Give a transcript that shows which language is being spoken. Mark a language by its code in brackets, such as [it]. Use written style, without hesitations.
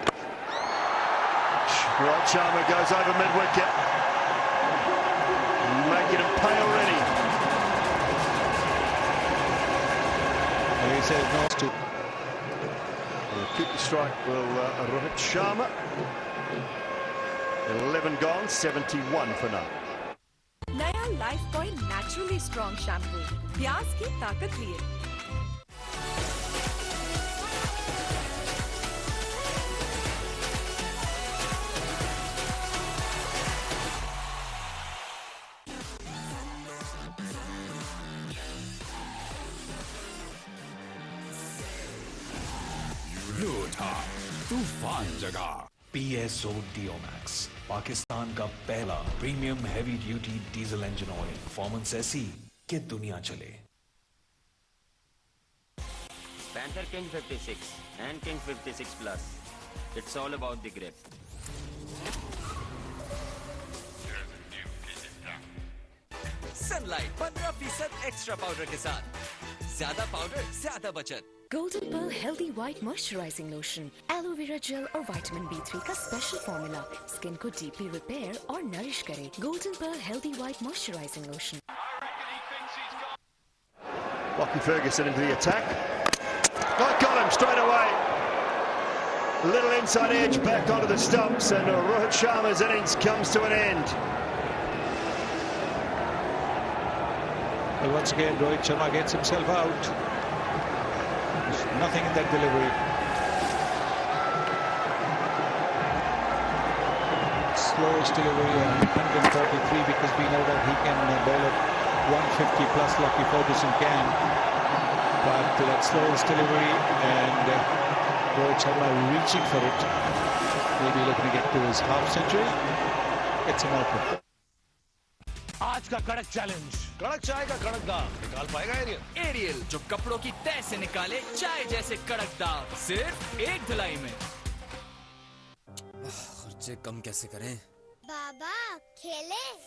[en] Rohit Sharma goes over mid-wicket. Making him pay already. He says no to. He'll keep the strike, will Rohit Sharma. 11 gone, 71 for now. [hi] नया life boy naturally strong shampoo प्याज की ताकत लिए तूफान जगह PSO Diomax, Pakistan का पहला premium heavy duty diesel engine oil. Performance ऐसी कि दुनिया चले। [en] Panther King 56 and King 56 Plus. It's all about the grip. [hi] Sunlight 15% extra powder के साथ ज्यादा पाउडर ज्यादा बचत। Golden Pearl Healthy White Moisturizing Lotion, Aloe Vera Gel और Vitamin B3 का स्पेशल फॉर्मूला स्किन को डीपली रिपेयर और नरिश करे। [en] Golden Pearl Healthy White Moisturizing Lotion. Lockie Ferguson into the attack. Got him straight away. Little inside edge back onto the stumps, and Rohit Sharma's innings comes to an end. Well, once again, Rohit Sharma gets himself out. There's nothing in that delivery. Slowest delivery on 143 because we know that he can bowl at 150 plus. Lockie Ferguson can. But that slowest delivery and Rohit Sharma reaching for it. Maybe looking to get to his half century. Gets him out. [hi] आज का कड़क challenge, कड़क चाय का कड़क दाग निकाल पाएगा एरियल जो कपड़ों की तह से निकाले चाय जैसे कड़क दाग सिर्फ एक धुलाई में। खर्चे कम कैसे करें? बाबा खेले?